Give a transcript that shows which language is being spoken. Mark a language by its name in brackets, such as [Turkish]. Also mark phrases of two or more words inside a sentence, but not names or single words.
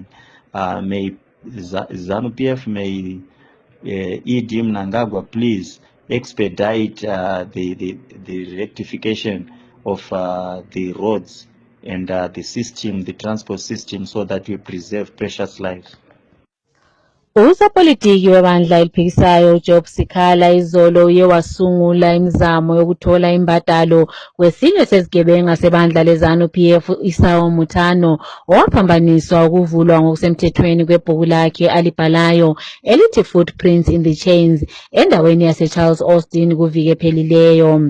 [English] May ZANU-PF, may ED Mnangagwa please expedite the rectification of the roads and the system, the transport system, so that we preserve precious lives. [North Ndebele] Usopolitiki webandla eliphikisayo uJob Sikhala izolo uye wasungula imizamo yokuthola imbadalo kwesinye sezigebenga sebandla leZANU-PF Isawo Mutano, owaphambaniswa ukuvulwa ngokusemthethweni kwebhuku lakhe alibhalayo elithi Footprints in the Chains endaweni yaseCharles Austin kuviki ephelileyo.